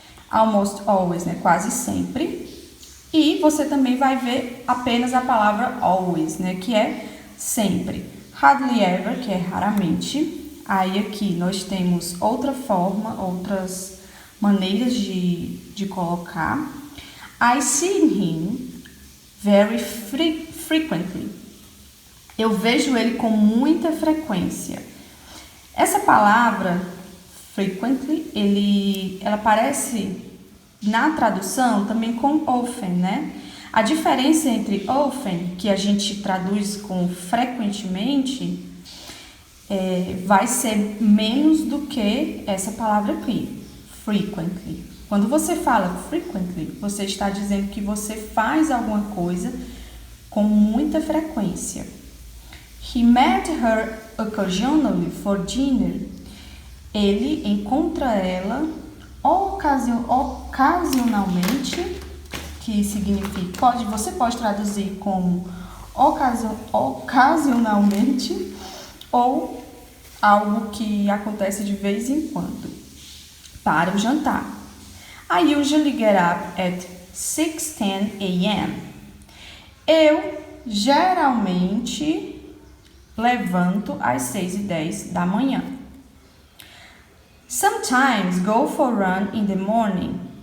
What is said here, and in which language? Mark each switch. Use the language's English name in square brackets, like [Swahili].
[Portuguese] Almost always, quase sempre. E você também vai ver apenas a palavra always, que é sempre. Hardly ever, que é raramente. Aí aqui nós temos outras maneiras de colocar. [English] I see him very frequently. [Portuguese] Eu vejo ele com muita frequência. Essa palavra, frequently, ela aparece na tradução também com often, A diferença entre often, que a gente traduz com frequentemente, vai ser menos do que essa palavra aqui, frequently. Quando você fala frequently, você está dizendo que você faz alguma coisa com muita frequência. [English] He met her occasionally for dinner. [Portuguese] Ele encontra ela ocasionalmente, que significa, você pode traduzir como ocasionalmente ou algo que acontece de vez em quando. Para o jantar. [English] I usually get up at 6:10 a.m. [Portuguese] Eu geralmente levanto às 6:10 da manhã. [English] Sometimes go for run in the morning.